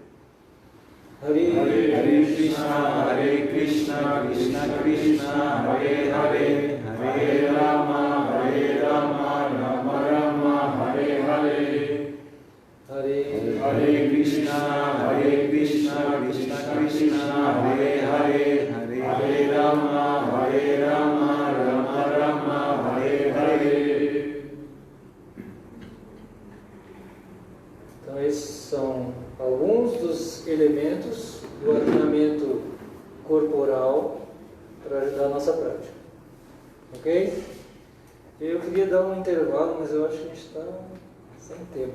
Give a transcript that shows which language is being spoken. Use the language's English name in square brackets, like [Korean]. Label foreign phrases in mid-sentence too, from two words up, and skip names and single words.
[Sanskrit] Hare Krishna, Krishna Krishna, Hare Hare, Hare Rama, Rama Rama, Hare Hare. Hare Krishna, Krishna Krishna, Hare Hare, Hare Rama, Rama Rama, Hare Hare. [Portuguese] Então esses são alguns dos elementos do alinhamento corporal para ajudar a nossa prática. Ok? Eu queria dar um intervalo, mas eu acho que a gente está sem tempo.